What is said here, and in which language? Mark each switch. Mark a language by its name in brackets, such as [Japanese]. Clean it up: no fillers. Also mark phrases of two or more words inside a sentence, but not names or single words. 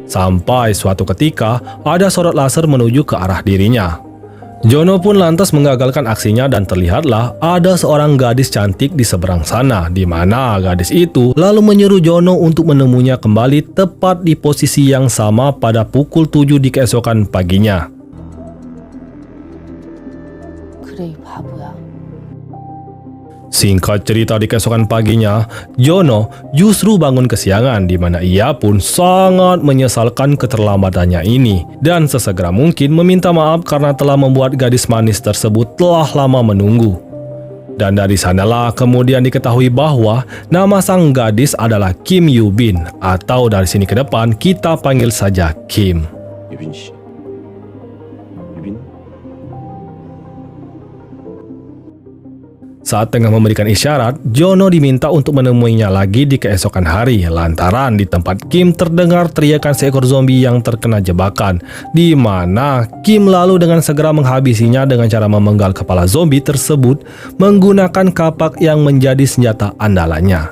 [Indonesian] Sampai suatu ketika, ada sorot laser menuju ke arah dirinya. Jono pun lantas mengagalkan aksinya dan terlihatlah ada seorang gadis cantik di seberang sana, di mana gadis itu lalu menyuruh Jono untuk menemuinya kembali tepat di posisi yang sama pada pukul 7 di keesokan paginya. [Korean] 그래, 이 바보야. [Indonesian] Singkat cerita, di keesokan paginya, Jono justru bangun kesiangan di mana ia pun sangat menyesalkan keterlambatannya ini dan sesegera mungkin meminta maaf karena telah membuat gadis manis tersebut telah lama menunggu. Dan dari sanalah kemudian diketahui bahwa nama sang gadis adalah Kim Yoo Bin, atau dari sini ke depan kita panggil saja Kim. [Korean] 유빈 씨. 유빈? [Indonesian] Saat tengah memberikan isyarat, Jono diminta untuk menemuinya lagi di keesokan hari lantaran di tempat Kim terdengar teriakan seekor zombie yang terkena jebakan, di mana Kim lalu dengan segera menghabisinya dengan cara memenggal kepala zombie tersebut menggunakan kapak yang menjadi senjata andalannya.